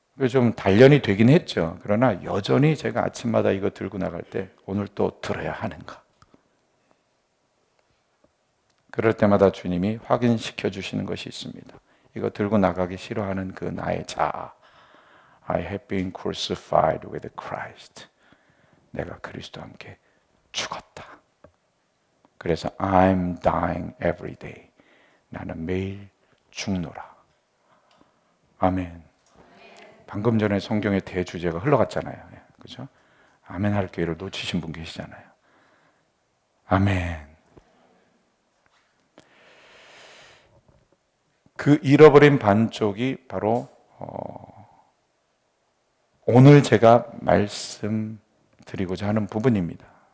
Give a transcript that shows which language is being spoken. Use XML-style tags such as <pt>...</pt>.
<ko>좀 단련이 되긴 했죠. 그러나 여전히 제가 아침마다 이거 들고 나갈 때 오늘 또 들어야 하는가. 그럴 때마다 주님이 확인시켜 주시는 것이 있습니다. 이거 들고 나가기 싫어하는 그 나의 자아.</ko> <en>I have been crucified with Christ.</en> <ko>내가 그리스도와 함께 죽었다. 그래서</ko> <en>I'm dying every day.</en> <ko>나는 매일 죽노라. 아멘. 방금 전에 성경의 대주제가 흘러갔잖아요. 그죠? 아멘 할 기회를 놓치신 분 계시잖아요. 아멘. 그 잃어버린 반쪽이 바로 오늘 제가 말씀드리고자 하는 부분입니다.</ko>